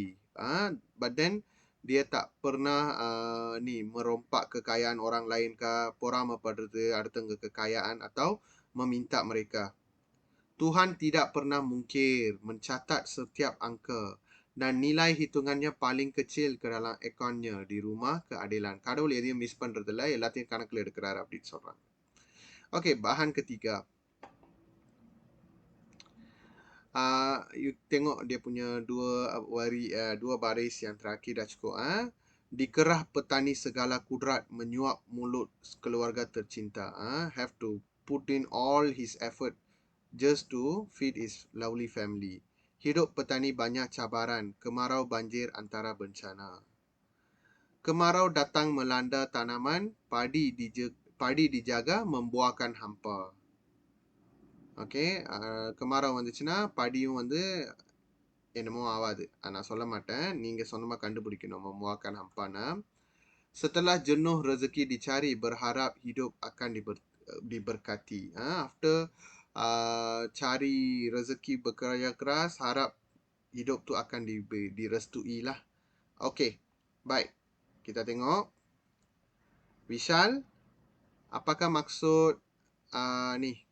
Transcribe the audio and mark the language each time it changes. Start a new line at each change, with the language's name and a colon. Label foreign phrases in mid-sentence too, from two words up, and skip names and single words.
English: But then
Malay: dia tak pernah merompak kekayaan orang lain ke, pora pada harta kekayaan atau meminta mereka. Tuhan tidak pernah mungkir, mencatat setiap angka dan nilai hitungannya paling kecil ke dalam akaunnya di rumah keadilan.
Tamil: கடவுள் எதையும் மிஸ் பண்றதில்ல, எல்லாத்தையும் கணக்கில் எடுக்கிறார் அப்படின்னு சொல்றாங்க.
Malay: Okey, bahan ketiga. You tengok dia punya dua baris yang terakhir dah cukup. Dikerah petani segala kudrat menyuap mulut keluarga tercinta.
English: Have to put in all his effort just to feed his lovely family.
Malay: Hidup petani banyak cabaran, kemarau, banjir antara bencana. Kemarau datang melanda tanaman, padi dijaga membuahkan hampa.
Tamil: Okay, kemarau வந்துச்சுன்னா படியும் வந்து என்னமோ ஆவாது. நான் சொல்ல மாட்டேன், நீங்க சொந்தமா கண்டுபிடிக்கணும்
Malay: membuahkan hampana. Setelah jenuh rezeki dicari, berharap hidup akan diberkati. After cari rezeki bekerja keras, harap hidup tu akan direstui lah. Okay, baik. Kita tengok. Vishal, apakah maksud ni?